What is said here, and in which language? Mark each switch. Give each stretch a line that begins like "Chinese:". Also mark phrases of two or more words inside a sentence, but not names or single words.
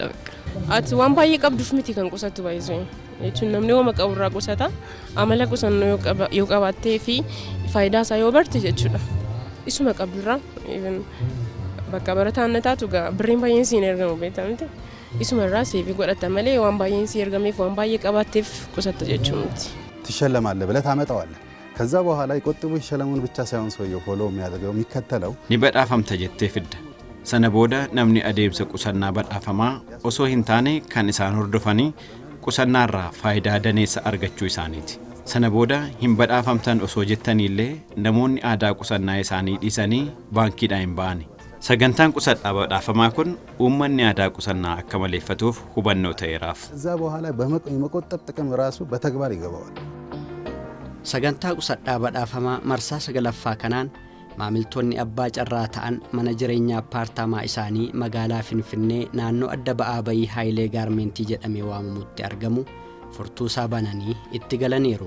Oromo: Ati waan baay'ee qabduuf miti kan qusattu baay'isuu jechuun namni waan qabu irraa qusata amala qusannoo yoo qabaattee fi faayidaa isaa yoo barte jechuudha. Isuma qabdurraa barataan taatu birriin baay'een siin ergamu beektamte isuma irraa seefi godhata malee waan baay'een siin ergameef waan baay'ee qabaatteef qusatta jechuu miti.
Amharic: ትሸለማለህ ብለህ ታመጣዋለህ። ከዛ በኋላ ይቆጥቡ ይሸለሙን ብቻ ሳይሆን ሰውየው ፎሎ የሚያደርገው የሚከተለው
Oromo: ni badhaafamta jettee fidda. Sana booda namni adeemsa qusannaa badhaafamaa osoo hin taane kan isaan hordofanii qusannaarraa faayidaa daneessa argachuu isaaniiti. Sana booda hin badhaafamtan osoo jettaniillee namoonni aadaa qusannaa isaanii dhiisanii baankiidhaan hin ba'ani. Sagantaan qusadhaa badhaafamaa kun uummanni aadaa qusannaa akka maleeffatuuf hubannoo ta'eeraaf.
Amharic: ከዛ በኋላ የመቆጠብ ጥቅም ራሱ በተግባር ይገባዋል።
Oromo: Sagantaa qusadhaa badhaafamaa marsaa 9ffaa kanaan maamiltoonni abbaa carraa ta'an mana jireenyaa appaartaamaa isaanii magaalaa Finfinnee naannoo adda ba'aa bayii Haayilee Gaarmentii jedhamee waamamutti argamu furtuusaa bananii itti galaniiru.